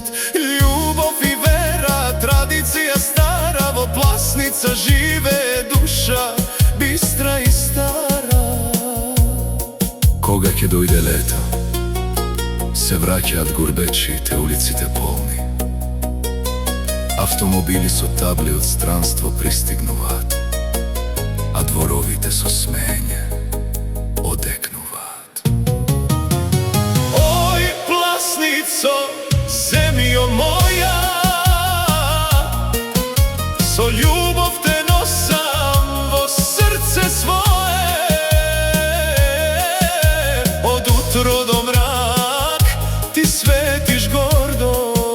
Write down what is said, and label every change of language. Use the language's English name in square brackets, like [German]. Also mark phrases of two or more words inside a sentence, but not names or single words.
[Macedonian] Љубов и вера, традиција стара, во Пласница живе душа, бистра и стара. Кога ќе дојде лето, се враќаат гурбечите, улиците полни. Автомобили со табли од странство пристигнуваат, а дворовите со смење одекнуваат. Ој, Пласнико, земјо моја, со љубов те носам во срце свое. Од утро до мрак ти светиш гордо,